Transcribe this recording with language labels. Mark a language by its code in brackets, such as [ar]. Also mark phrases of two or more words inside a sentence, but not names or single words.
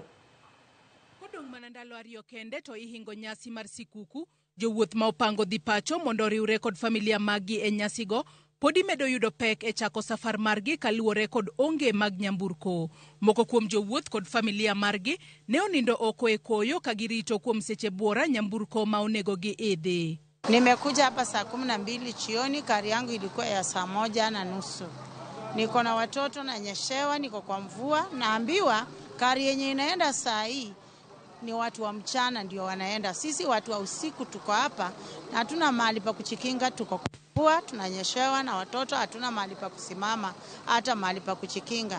[luo] Kodong' mana ndalo ariyo kende to ihingo nyasi mar sikuku, jowuoth ma opango dhi pacho mondo oriwre kod familia magi e nyasigo podi medo yudo pek e chako safar margi kaluwore kod onge mag nyamburko. Moko kuom jowuoth kod familia margi ne onindo oko e koyo ka girito kuom seche buora nyamburko ma onego gi idhi. [sw] Nimekuja hapa saa 12 jioni, gari yangu ilikuwa ya saa 1:30. Niko na watoto na nyeshewa, niko kwa mvua, naambiwa gari yenye inaenda saa hii ni watu wa mchana ndio wanaenda. Sisi watu wa usiku tuko hapa na hatuna mahali pa kuchikinga, tuko kwa mvua, tunanyeshewa na watoto hatuna mahali pa kusimama, hata mahali pa kuchikinga.